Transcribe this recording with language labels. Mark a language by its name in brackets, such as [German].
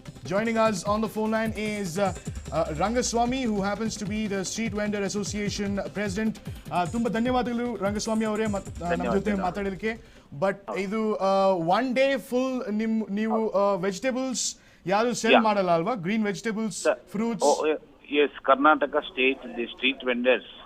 [English] Joining us on the phone line is Rangaswamy, who happens to be the Street Vendor Association President. [Kannada] Tumba ಧನ್ಯವಾದಗಳು ರಂಗಸ್ವಾಮಿ ಅವರೇ ನಮ್ಮ ಜೊತೆ ಮಾತಾಡೋದಕ್ಕೆ. But ಇದು one day full ನೀವು vegetables ಯಾರು ಸೆಲ್ ಮಾಡಲ್ಲ ಅಲ್ವಾ? [English] Green vegetables, fruits. Yes, Karnataka state, the street vendors.